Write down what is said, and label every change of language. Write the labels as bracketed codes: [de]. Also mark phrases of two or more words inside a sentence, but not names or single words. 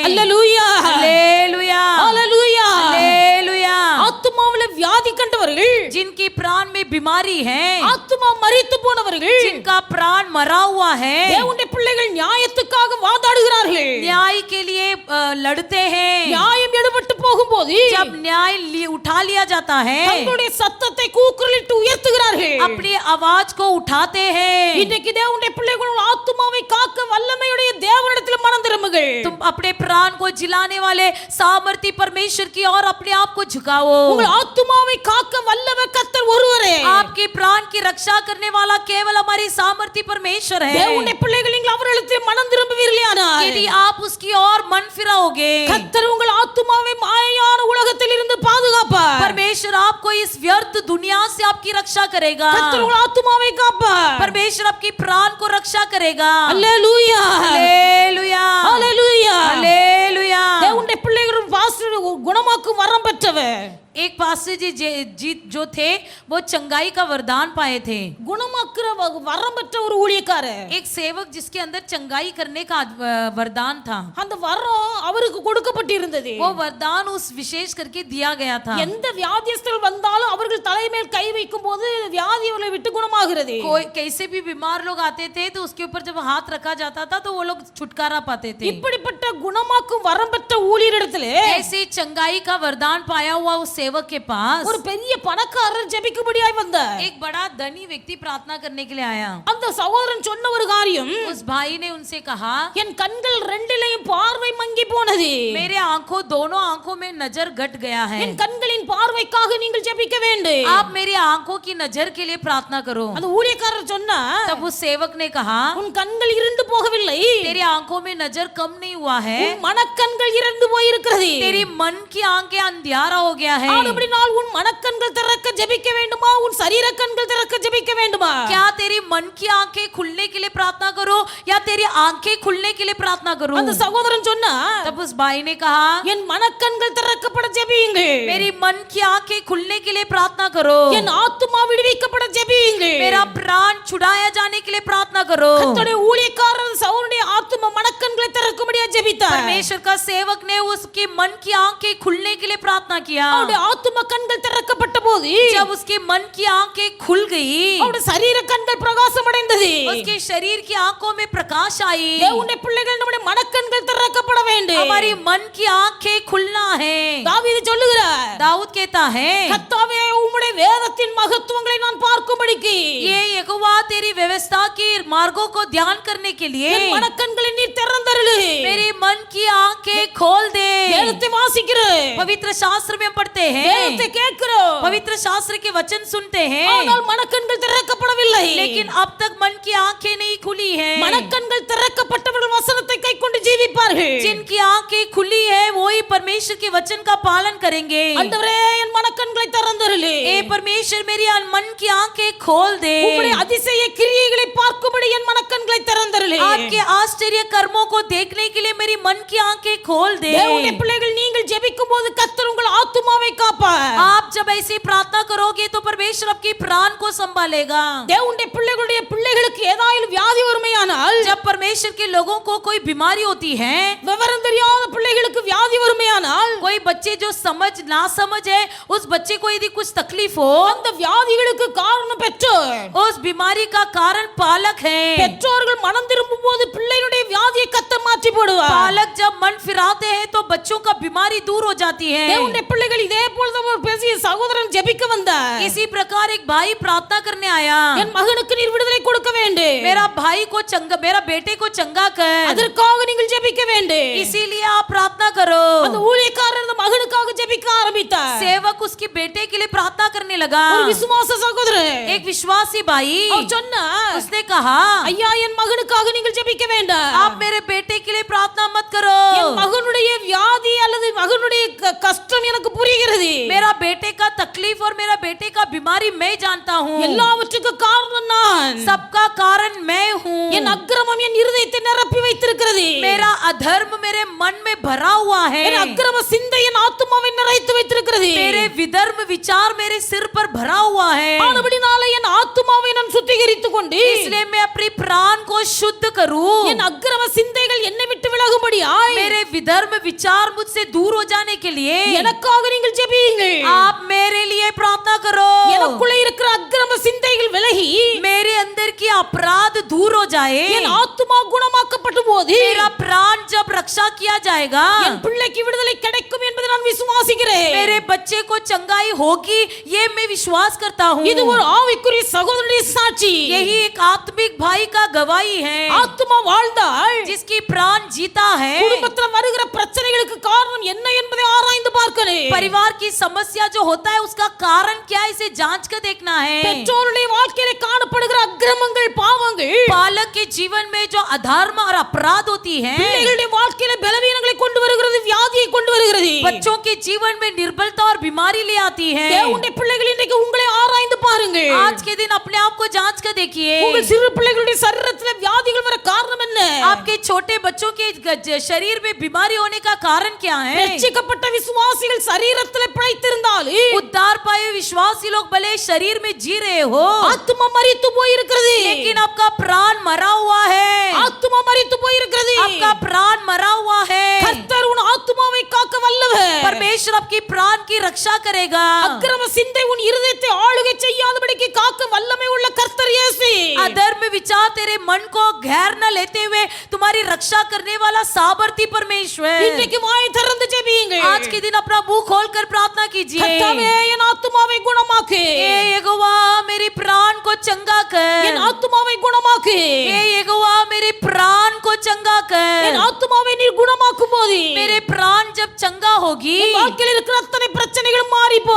[ta] அல்லேலூயா, [hi] हालेलुया, [ta] அல்லேலூயா. [hi] हालेलुया। [ta] ஆத்துமாவிலே வியாதி கண்டவர்கள், [hi] जिनकी प्राण में बीमारी है, [ta] ஆத்துமா மரித்து போனவர்கள், [hi] जिनका प्राण मरा हुआ है, [ta] தேவனுடைய பிள்ளைகள் நியாயத்துக்காக வாதாடுகிறார்கள். [hi] न्याय के लिए लड़ते हैं। [ta] நியாயம் எடுபட்டு போகும்போது [hi] जब न्याय उठा लिया जाता है [ta] தங்களுடைய சத்தத்தை கூக்குரலிட்டு உயர்த்துகிறார்கள். [hi] अपनी आवाज को उठाते हैं। [ta] இன்னைக்கு தேவனுடைய பிள்ளைகள் ஆத்துமாவை காக்க வல்லமையுடைய தேவனிடத்தில் மனம் திரும்புங்கள். [hi] तुम अपने प्राण को जिलाने वाले सामर्थी परमेश्वर की ओर अपने आप को झुकाओ। [ta] உங்கள் ஆத்துமாவை காக்க வல்லவர் கர்த்தர் ஒருவரே. [hi] आपके प्राण की रक्षा करने वाला केवल हमारी सामर्थी परमेश्वर है। [ta] தேவனுடைய பிள்ளைகள் நீங்கள் அவரிடத்தில் மனம் திரும்புவீர்களானால், [hi] यदि आप उसकी ओर मन फिराओगे, [ta] கர்த்தர் உங்கள் ஆத்துமாவை மாயையான உலகத்தில் இருந்து பாதுகாப்பார். [hi] परमेश्वर आपको इस व्यर्थ दुनिया से आपकी रक्षा करेगा। [ta] கர்த்தர் உங்கள் ஆத்துமாவை காப்பார். [hi] परमेश्वर आपकी प्राण को रक्षा करेगा। [ta] அல்லேலூயா, [hi] हालेलुया, [ta] அல்லேலூயா. [hi] हालेलुया। [ta] தேவனுடைய பிள்ளைகள் பாஸ்டர் குணமாக்கும் வரம் பெற்றவர். [hi] एक पास्टर जी जो थे वो चंगाई का वरदान पाए थे। [ta] குணமாக்குற வரம் பெற்ற ஒரு ஊழியக்காரர். [hi] एक सेवक जिसके अंदर चंगाई करने का वरदान था। [ta] அந்த வரம் அவருக்கு கொடுக்கப்பட்டிருந்தது. [hi] वो वरदान उस विशेष करके दिया गया था। [ta] எந்த வியாதியஸ்தர் வந்தாலும் அவர்கள் தலைமேல் கை வைக்கும் போது வியாதி அவர்களை விட்டு குணமாகிறது. [hi] कोई कैसे भी बीमार लोग आते थे तो उसके ऊपर जब हाथ रखा जाता था तो वो लोग छुटकारा पाते थे। [ta] இப்படிப்பட்ட குணமாக்கும் வரம் பெற்ற ஊழியரிடத்திலே [hi] ऐसे चंगाई का वरदान पाया हुआ उस सेवक के पास [ta] ஒரு பெரிய பணக்காரர் ஜெபிக்கும்படியாய் வந்தார். [hi] एक बड़ा धनी व्यक्ति प्रार्थना करने के लिए आया। [ta] அந்த சகோதரன் சொன்ன ஒரு காரியம், [hi] उस भाई ने उनसे कहा, [ta] என் கண்கள் ரெண்டிலையும் பார்வை மங்கி போனது. [hi] मेरे आंखों दोनों आंखों में नजर घट गया है। [ta] என் கண்களின் பார்வைக்காக நீங்கள் ஜெபிக்க வேண்டும். [hi] आप मेरी आंखों की नजर के लिए प्रार्थना करो। [ta] அந்த ஊழியக்காரர் சொன்னா, [hi] तब उस सेवक ने कहा, [ta] உன் கண்கள் இருண்டு போகவில்லை, [hi] तेरी आंखों में नजर कम नहीं हुआ है, [ta] உன் மனக்கண்கள் இறந்து போயிருக்கிறது. [hi] तेरी मन की आंखें अंधियारा हो गया है। [ta] அப்படினால் உன் மனக்கண்கள் திறக்க ஜெபிக்க வேண்டுமா, உன் சரீர கண்கள் திறக்க ஜெபிக்க வேண்டுமா? [hi] क्या तेरी मन की आंखें खुलने के लिए प्रार्थना करो या तेरी आंखें खुलने के लिए प्रार्थना करो? [ta] அந்த சகோதரன் சொன்னா, [hi] तब उस भाई ने कहा, [ta] என் மனக்கண்கள் திறக்கப்பட ஜெபியுங்கள், [hi] मेरी मन की आंखें खुलने के लिए प्रार्थना करो, [ta] என் ஆத்துமா விடுவிக்கப்பட ஜெபியுங்கள், [hi] मेरा प्राण छुड़ाया जाने के लिए प्रार्थना करो। [ta] கர்த்தருடைய ஊழியக்காரர் சவுலுடைய ஆத்துமா மனக்கண்களை திறக்கும்படியா ஜெபித்தார். [hi] परमेश्वर का सेवक ने उसके मन की आंखें खुलने के लिए प्रार्थना किया। [ta] அவருடைய ஆத்துமா கண்கள் திறக்கப்பட்ட போது [hi] जब उसके मन की आंखें खुल गई, [ta] அவருடைய சரீர கண்கள் பிரகாசம் அடைந்தது. [hi] उसके शरीर की आंखों में प्रकाश आई। [ta] தேவனுடைய பிள்ளைகள் நம்முடைய மனக்கண்கள் திறக்கப்பட வேண்டும். [hi] हमारी मन की आंखें खुलना है। [ta] தாவீது சொல்லுகிறார், [hi] दाऊद कहता है, [ta] கர்த்தாவே உம்முடைய வேதத்தின் மகத்துவங்களை நான் பார்க்கும்படிக்கு [hi] ये यहोवा तेरी व्यवस्था की मार्गों को ध्यान करने के लिए [ta] என் மனக்கண்களை நீர் திறந்தருளு. [hi] मेरी मन की आंखें खोल दे। [ta] வேதத்தை வாசிக்கிறோம், [hi] पवित्र शास्त्र में हम पढ़ते हैं, [ta] வேதத்தை கேட்கிறோம், [hi] पवित्र शास्त्र के वचन सुनते हैं, [ta] ஆனால் மனக்கண்கள் திறக்கப்படவில்லை. [hi] लेकिन अब तक मन की आंखें नहीं खुली है। [ta] மனக்கண்கள் திறக்கப்பட்டவர்கள் வசனத்தை கைக்கொண்டு ஜீவிப்பார்கள். [hi] जिनकी आंखें खुली है वही परमेश्वर के वचन का पालन करेंगे। [ta] ஆண்டவரே என் மனக்கண்களை திறந்தருளு. [hi] ए परमेश्वर मेरी मन की आंखें खोल दे। [ta] உம்முடைய அதிசய கிரியைகளை பார்க்கும்படி என் மனக்கண்களை திறந்தருளு. [hi] आपके आश्चर्य कर्मों को देखने के लिए मेरी मन की आंखें खोल दे। [ta] தேவனுடைய பிள்ளைகள் நீங்கள் ஜெபிக்கும் போது கர்த்தர் உங்கள் ஆத்துமாவை காப்பார். [hi] आप जब ऐसी प्रार्थना करोगे तो परमेश्वर आपके प्राण को संभालेगा। [ta] தேவனுடைய பிள்ளைகளுடைய பிள்ளைகளுக்கு ஏதாயிலும் வியாதி வருமையானால், [hi] जब परमेश्वर के लोगों को कोई बीमारी होती है, [ta] விவரம் தெரியாத பிள்ளைகளுக்கு வியாதி வருமையானால், [hi] कोई बच्चे जो समझ ना समझ है उस बच्चे को यदि कुछ तकलीफ हो, [ta] அந்த வியாதிகளுக்கு காரணம் பெற்றோர். [hi] उस बीमारी का कारण पालक है। [ta] பெற்றோர்கள் மனம் திரும்பும் போது பிள்ளைகளுடைய வியாதியை கர்த்தர் மாற்றி போடுவார். [hi] पालक जब मन फिराते हैं तो बच्चों का बीमारी दूर हो जाती है। [ta] தேவனுடைய பிள்ளைகள் இதே போல ஒரு பெரிய சகோதரன் ஜெபிக்க வந்தார். [hi] इसी प्रकार एक भाई प्रार्थना करने आया, [ta] என் மகனுக்கு நீர் விடுதலை கொடுக்க வேண்டும், [hi] मेरा भाई को चंगा, मेरा बेटे को चंगा कर। [ta] அதற்காக நீங்கள் ஜெபிக்க வேண்டும். [hi] करो। [ta] அந்த ஊழியக்காரர் அந்த மகனுக்காக ஜெபிக்க ஆரம்பித்தார். [hi] सेवक उसके बेटे के लिए प्रार्थना करने लगा। [ta] ஒரு விசுவாச சகோதரன் [hi] एक विश्वासी भाई [ta] அவர் சொன்னார், [hi] उसने कहा [ta] ஐயா என் மகனுக்காக நீங்கள் ஜெபிக்க வேண்டாம். [hi] आप मेरे बेटे के लिए प्रार्थना मत करो। [ta] என் மகனுடைய வியாதி அல்லது மகனுடைய கஷ்டம் எனக்கு புரிகிறது. [hi] मेरा बेटे का तकलीफ और मेरा बेटे का बीमारी मैं जानता हूँ। [ta] எல்லாவற்றுக்கும் காரணம் நான். [hi] सबका कारण मैं हूँ। [ta] என் அக்கிரமம் என் இருதயத்தை நிரப்பி வைத்திருக்கிறது. [hi] मेरा अधर्म मेरे मन में भरा हुआ है। [ta] என் அக்கிரம சிந்தை என் ஆத்துமாவை நிறைத்து வைத்திருக்கிறது. [hi] मेरे विधर्म विचार मेरे सिर पर भरा हुआ है। [ta] ஆனபடினாலே என் ஆத்துமாவை நான் சுத்திகரித்துக் கொண்டு [hi] इसलिए मैं अपनी प्राण को शुद्ध करूं। [ta] என் அக்கிரம சிந்தைகள் என்னை விட்டு விலகும்படியாய் [hi] मेरे विधर्म विचार मुझसे दूर हो जाने के लिए [ta] எனக்காக நீங்கள் ஜெபியுங்கள். [hi] आप मेरे लिए प्रार्थना करो। [ta] எனக்குள்ளே இருக்கிற அக்கிரம சிந்தைகள் விலகி [hi] मेरे अंदर की अपराध दूर हो जाए। [ta] என் ஆத்துமா குணமாக்கப்பட்ட போது [hi] मेरा प्राण जब रक्षा किया जाएगा [ta] என் பிள்ளைக்கு விடுதலை கிடைக்கும் என்பதை நான் விசுவாசிக்கிறேன். [hi] मेरे बच्चे को चंगाई होगी ये मैं विश्वास करता हूँ। [ta] இது ஒரு ஆவிக்குரிய சகோதரனுடைய சாட்சி. [hi] यही एक आत्मिक भाई का गवाही है। [ta] ஆத்துமா வாழ்ந்தால் [hi] जिसकी प्राण जीता है [ta] குடும்பத்தில் வருகிற பிரச்சனைகளுக்கு காரணம் என்ன என்பதை ஆராய்ந்து பார்க்கணும். [hi] परिवार की समस्या जो होता है उसका कारण क्या है इसे जांच कर देखना है। [ta] பெற்றோருடைய வாழ்க்கையில காணப்படுகிற அக்கிரமங்கள் பாவங்கள் [hi] बालक के जीवन में जो अधर्म और अपराध होती है [ta] பிள்ளைகளுடைய வாழ்க்கையில பலவீனங்களை கொண்டு வருகிறது, வியாதியை கொண்டு வருகிறது. [hi] बच्चों के जीवन में निर्बलता और बीमारी ले आती है। [ta] தேவனுடைய பிள்ளைகள் இன்றைக்கு உங்களை ஆராய்ந்து பாருங்கள். [hi] आज के दिन अपने आप को जांच कर देखिए। [ta] உங்கள் சிறு பிள்ளைகளுடைய சரீரத்திலே வியாதிகள் வர காரணம் என்ன? [hi] आपके छोटे बच्चों के शरीर में बीमारी होने का कारण क्या है? [ta] ரட்சிக்கப்பட்ட விசுவாசிகள் சரீரத்திலே பிழைத்திருந்தாலும் [hi] उद्धार पाए विश्वासी लोग भले शरीर में जी रहे हो [ta] ஆத்துமா மரித்து போயிருக்கிறது. [hi] लेकिन आपका प्राण मरा हुआ है। [ta] ஆத்துமா மரித்து போயிருக்கிறது. [hi] आपका प्राण मरा हुआ है। [ta] கர்த்தர் உன் ஆத்துமாவை காக்க வல்லவர். [hi] परमेश्वर आपकी प्राण की रक्षा करेगा। [ta] அக்கிரம சிந்தை உன் இருதயத்தை ஆளுகை செய்யாதபடிக்கு காக்க வல்லமை உள்ள கர்த்தர் இயேசு. [hi] अधर्म विचार तेरे मन को घेर न लेते हुए तुम्हारी रक्षा करने वाला सामर्थी परमेश्वर। [ta] இன்றைக்கு வாய் திறந்து ஜெபியுங்கள். [hi] आज के दिन अपना मुंह खोलकर प्रार्थना कीजिए। [ta] கர்த்தாவே என் ஆத்துமாவை குணமாக்கு. [hi] हे यहोवा मेरे प्राण को चंगा [ta] என் [hi] कर। [ta] ஆத்துமாவை குணமாக்கு. [hi] हे यहोवा मेरे प्राण को चंगा [ta] என் [hi] कर। [ta] ஆத்துமாவை நீர் குணமாக்கும் போது [hi] मेरे प्राण जब चंगा होगी [ta] என் வாழ்க்கையில் இருக்கிற அத்தனை பிரச்சனைகளும் மாறி போகும்.